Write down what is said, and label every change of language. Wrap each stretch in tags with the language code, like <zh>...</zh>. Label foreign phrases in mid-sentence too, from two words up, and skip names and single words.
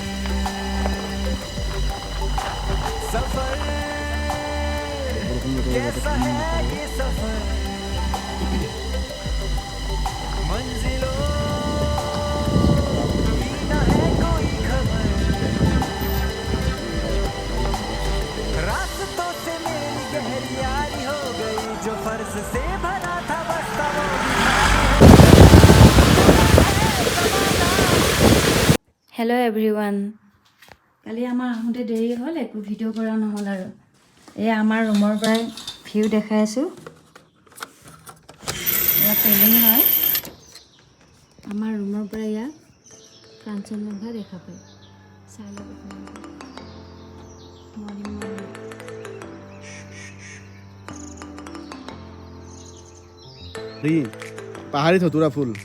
<hi>सफर कैसा है ये सफर मंजिलों की न है कोई खबर रास्तों से मेरी गहरी यारी हो गई जो फर्ज से भरा था बस्ता वो</hi> <en>hello everyone</en> <as>কালি আমাৰ আহোঁতে দেৰি হ'ল একো ভিডিঅ' কৰা নহ'ল আৰু এই আমাৰ ৰুমৰ পৰাই ভিউ দেখাই আছোঁ এয়া পেইণ্টিং হয় আমাৰ ৰুমৰ পৰা এয়া কাঞ্চনজংঘা দেখা পায় চাই ল'ব</as> <hi>पहाड़ी धतूरा फूल</hi>